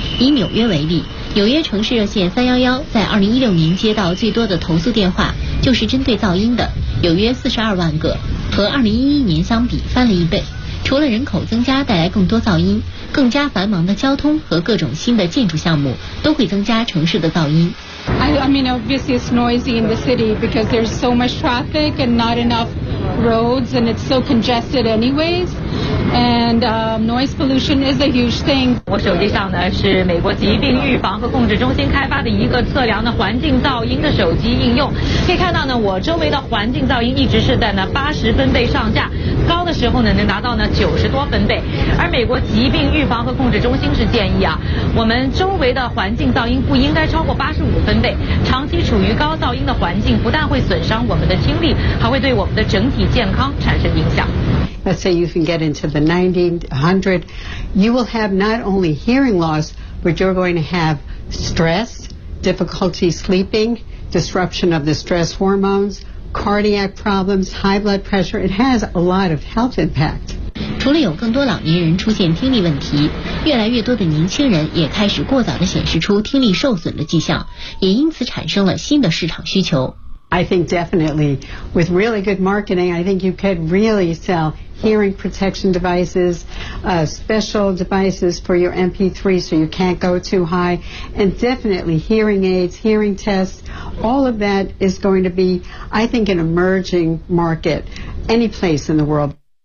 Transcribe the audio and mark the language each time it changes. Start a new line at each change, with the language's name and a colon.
Chinese: 以纽约为例，纽约城市热线311在2016年接到最多的投诉电话就是针对噪音的，有约42万个，和2011年相比翻了一倍。除了人口增加带来更多噪音，更加繁忙的交通和各种新的建筑项目都会增加城市的噪音。
English: I mean, obviously it's noisy in the city because there's so much traffic and not enough roads and it's so congested anyways. And noise pollution is a huge thing.
Chinese: 我手机上呢是美国疾病预防和控制中心开发的一个测量的环境噪音的手机应用。可以看到呢，我周围的环境噪音一直是在呢80分贝上下，高的时候呢能达到呢90多分贝。而美国疾病预防和控制中心是建议啊，我们周围的环境噪音不应该超过85分贝。长期处于高噪音的环境不但会损伤我们的听力，还会对我们的整体健康产生影响。
English: Let's say you can get into the 90, 100, you will have not only hearing loss, but you're going to have stress, difficulty sleeping, disruption of the stress hormones, cardiac problems, high blood pressure. It has a lot of health impact.
Chinese: 除了有更多老年人出现听力问题，越来越多的年轻人也开始过早地显示出听力受损的迹象，也因此产生了新的市场需求。
English: I think definitely with really good marketing, I think you could really sell hearing protection devices, special devices for your MP3 so you can't go too high, and definitely hearing aids, hearing tests, all of that is going to be, I think, an emerging market any place in the world.